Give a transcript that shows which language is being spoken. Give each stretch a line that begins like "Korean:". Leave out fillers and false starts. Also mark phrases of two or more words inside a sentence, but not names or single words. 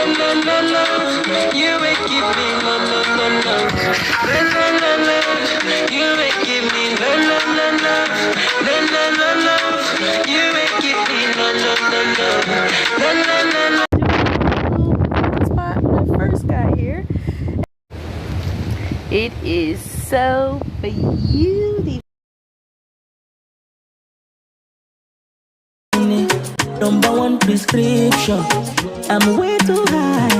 English: la love. You make give me la la la love. La la la love. You make give me la la la love. La la la love. You make give me la la la love. La la la love. Spot when I first got here. It is so beautiful. Number one prescription. I'm way too high.